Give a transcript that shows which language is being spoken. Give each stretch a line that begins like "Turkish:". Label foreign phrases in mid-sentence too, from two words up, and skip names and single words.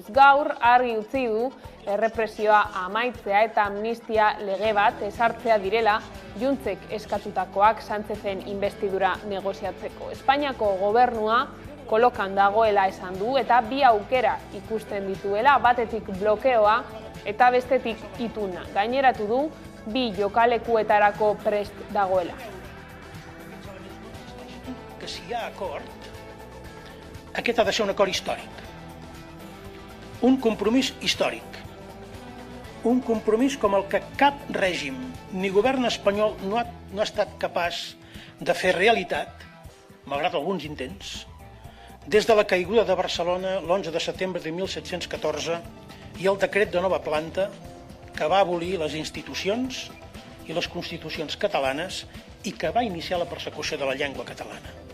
Basque: Gaur argi utzi du errepresioa amaitzea eta amnistia lege bat ezartzea direla Juntsek eskatutakoak Sánchezen investidura negoziatzeko. Espainiako gobernua kolokan dagoela esan du eta bi aukera ikusten dituela, batetik blokeoa eta bestetik ituna. Gaineratu du bi jokalekuetarako prest dagoela.
Catalan: Que si hi ha acord, aquest ha de ser un acord històric. Un compromís històric. Un compromís com el que cap règim ni govern espanyol no ha estat capaç de fer realitat, malgrat alguns intents, des de la caiguda de Barcelona l'11 de setembre de 1714 i el decret de nova planta que va abolir les institucions i les constitucions catalanes i que va iniciar la persecució de la llengua catalana.